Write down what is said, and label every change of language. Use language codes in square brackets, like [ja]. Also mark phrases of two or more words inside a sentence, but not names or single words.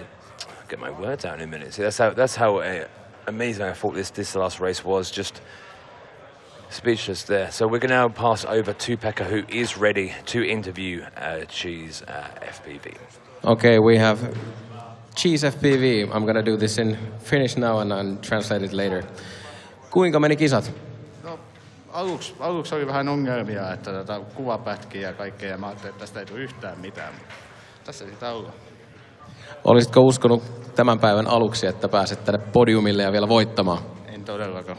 [en] Get my words out in a minute. See, that's how amazing I thought this last race was. Just speechless there. So we're going to now pass over to Pekka, who is ready to interview Cheese FPV. Okay, we have Cheese FPV. I'm going to do this in Finnish now and translate it later. [fi] Kuinka meni kisat? No, aluksi oli vähän ongelmia, että kuvapätkiä ja kaikkea, ja mä ajattelin, että tästä ei tule yhtään mitään. Tässä sitä ollaan. Olisitko uskonut tämän päivän aluksi, että pääset tänne podiumille ja vielä voittamaan? En todellakaan.